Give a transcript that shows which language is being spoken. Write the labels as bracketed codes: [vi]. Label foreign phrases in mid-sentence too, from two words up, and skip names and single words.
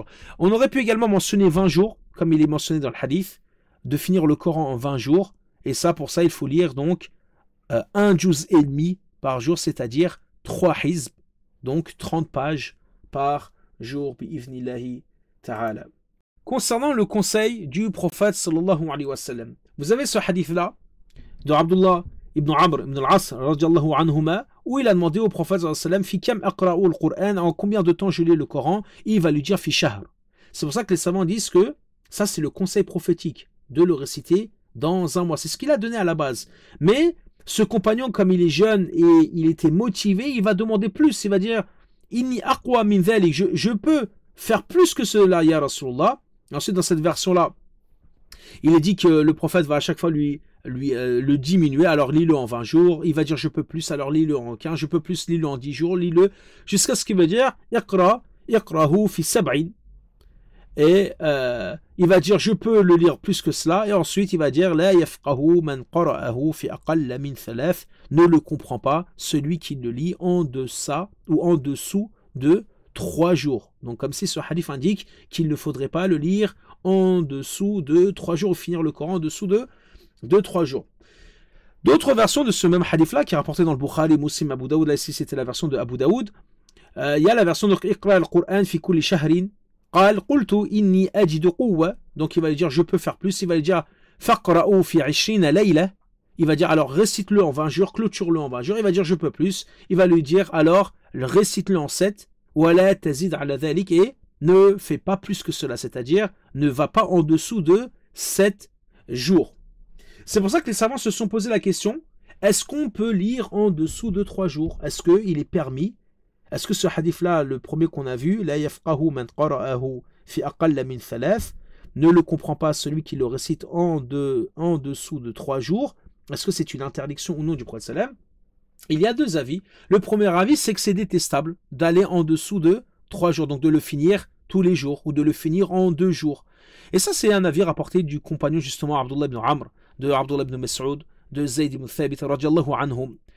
[fr] On aurait pu également mentionner 20 jours, comme il est mentionné dans le hadith, de finir le Coran en 20 jours, et ça pour ça il faut lire donc un juz et demi par jour, c'est-à-dire 3 hizb, donc 30 pages par jour, [ar] بإذن الله تعالى. [fr] Concernant le conseil du prophète [ar] صلى الله عليه وسلم, [fr] vous avez ce hadith-là de Abdullah ibn Amr ibn al-As [ar] رضي الله عنهما, [fr] où il a demandé au prophète [ar] صلى الله عليه وسلم في كم أقرأ القرآن, [fr] en combien de temps je lis le Coran, et il va lui dire [ar] في شهر. [fr] C'est pour ça que les savants disent que ça c'est le conseil prophétique, de le réciter dans un mois. C'est ce qu'il a donné à la base. Mais ce compagnon, comme il est jeune et il était motivé, il va demander plus. Il va dire [ar] إني أقوى من ذلك, [fr] je peux faire plus que cela, [ar] يا رسول الله. [fr] Ensuite, dans cette version-là, il est dit que le prophète va à chaque fois le diminuer. Alors, lis-le en 20 jours. Il va dire, je peux plus. Alors, lis-le en 15. Je peux plus, lis-le en 10 jours. Lis-le jusqu'à ce qu'il veut dire, [ar] يقرؤه في سبع. [fr] Et il va dire, je peux le lire plus que cela. Et ensuite, il va dire, [ar] لا يفقه من قرأه في أقل من ثلاث. [fr] Ne le comprend pas celui qui le lit en deçà ou en dessous de 3 jours. Donc comme si ce hadith indique qu'il ne faudrait pas le lire en dessous de 3 jours ou finir le Coran en dessous de 3 jours. D'autres versions de ce même hadith-là, qui est rapporté dans le Bukhari, Muslim, Abu Daoud, là ici c'était la version de Abu Daoud, il y a la version de [ar] اقرأ القرآن في كل شهر قال قلت إني أجد قوة, [fr] donc il va lui dire je peux faire plus, il va lui dire [ar] فاقرأه في 20 ليلة, [fr] il va dire alors récite-le en 20 jours, clôture-le en 20 jours, il va dire je peux plus, il va lui dire alors récite-le en 7, [ar] ولا تزد على ذلك, [fr] et ne fais pas plus que cela, c'est-à-dire ne va pas en dessous de 7 jours. C'est pour ça que les savants se sont posé la question, est-ce qu'on peut lire en dessous de 3 jours? Est-ce qu'il est permis? Est-ce que ce hadith-là, le premier qu'on a vu, [ar] لا يفقه من قرأه في أقل من ثلاث, [fr] ne le comprend pas celui qui le récite en dessous de 3 jours? Est-ce que c'est une interdiction ou non du prophète sallam? Il y a 2 avis. Le premier avis, c'est que c'est détestable d'aller en dessous de 3 jours, donc de le finir tous les jours, ou de le finir en 2 jours. Et ça, c'est un avis rapporté du compagnon, justement, Abdullah ibn Amr, de Abdullah ibn Mas'ud, de Zayd ibn Thabit, [ar] رضي الله عنهم.